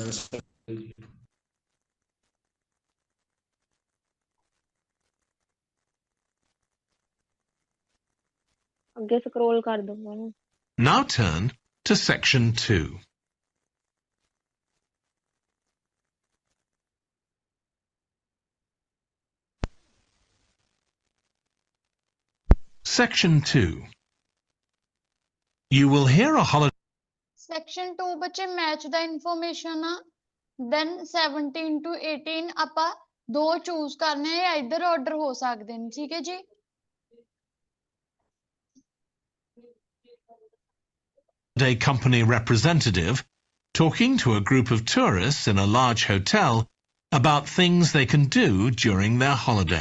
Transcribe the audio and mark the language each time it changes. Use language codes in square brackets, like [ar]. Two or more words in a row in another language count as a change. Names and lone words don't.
[pa] ਅੱਗੇ scroll ਕਰ ਦੋ ma'am. [en] Now turn to section 2. Section 2. You will hear a holiday. [pa] Section 2 ਬੱਚੇ ਮੈਚ ਦਾ ਇਨਫੋਰਮੇਸ਼ਨ ਆ then 17 to 18 ਆਪਾਂ 2 ਚੂਜ਼ ਕਰਨੇ ਆ ਇੱਧਰ ਆਰਡਰ ਹੋ ਸਕਦੇ ਨੇ ਠੀਕ ਹੈ ਜੀ [en] Holiday company representative talking to a group of tourists in a large hotel about things they can do during their holiday.